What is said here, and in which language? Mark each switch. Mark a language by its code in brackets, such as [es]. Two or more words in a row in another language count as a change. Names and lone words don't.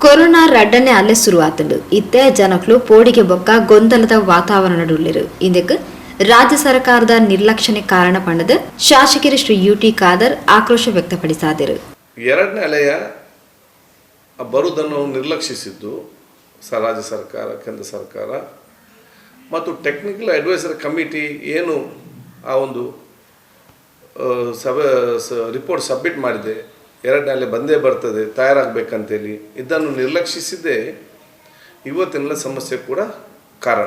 [tcy] ಕೊರೋನಾ ರಡ್ಡನೆ ಅಲ್ಲೇ ಶುರುವಾತುಂಡು ಇತ್ತೆ ಜನಕ್ಲು ಪೋಡಿಗೆ ಬೊಕ್ಕ ಗೊಂದಲದ ವಾತಾವರಣಡುಳ್ಳಿರು ಇಂದಕ್ಕೆ ರಾಜ್ಯ ಸರ್ಕಾರದ ನಿರ್ಲಕ್ಷ್ಯನೆ ಕಾರಣ ಪಂಡದ ಶಾಸಕರು ಶ್ರೀ ಯುಟಿ ಖಾದರ್ ಆಕ್ರೋಶ ವ್ಯಕ್ತಪಡಿಸಿದರು. [kn] ಎರಡನೇ ಅಲೆಯ ಬರುವುದನ್ನು ನಿರ್ಲಕ್ಷಿಸಿದ್ದು ರಾಜ್ಯ ಸರ್ಕಾರ, ಕೇಂದ್ರ ಸರ್ಕಾರ ಮತ್ತು [en] technical advisor committee [kn] ಏನು ಆ ಒಂದು [en] report submit [kn] ಮಾಡಿದೆ, ಎರಡನೇ ಅಲೆ ಬಂದೇ ಬರ್ತದೆ ತಯಾರಾಗಬೇಕಂತೇಳಿ ಇದನ್ನು ನಿರ್ಲಕ್ಷಿಸಿದ್ದೇ ಇವತ್ತಿನ ಸಮಸ್ಯೆ ಕೂಡ ಕಾರಣ.